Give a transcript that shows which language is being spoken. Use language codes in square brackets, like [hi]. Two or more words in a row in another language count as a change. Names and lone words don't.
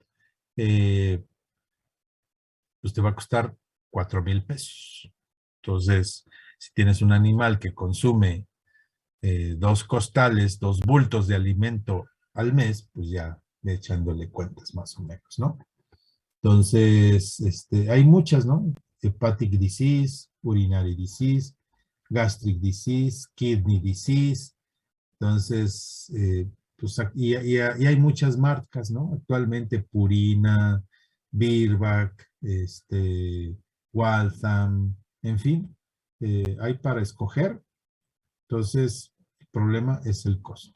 [es] Pues te va a costar 4,000 pesos. Entonces, si tienes un animal que consume 2 costales, 2 bultos de alimento al mes, pues ya echándole cuentas más o menos, ¿no? Entonces, hay muchas, ¿no? [en] Hepatic disease, urinary disease, gastric disease, kidney disease. [es] Entonces, pues, y hay muchas marcas, ¿no? Actualmente Purina, Virbac, Waltham, en fin, hay para escoger. Entonces, el problema es el costo.